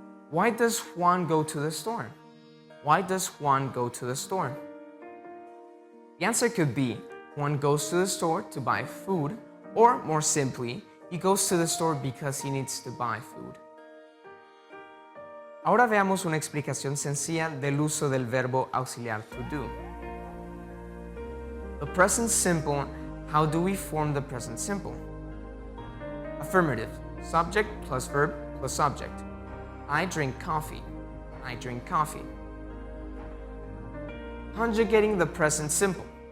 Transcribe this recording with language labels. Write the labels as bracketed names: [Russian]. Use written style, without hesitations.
[English] Why does Juan go to the store? Why does Juan go to the store? The answer could be Juan goes to the store to buy food, or more simply, he goes to the store because he needs to buy food. [Spanish] Ahora veamos una explicación sencilla del uso del verbo auxiliar to do. [English] The present simple, how do we form the present simple? Affirmative, subject plus verb plus object. I drink coffee. I drink coffee. Conjugating the present simple.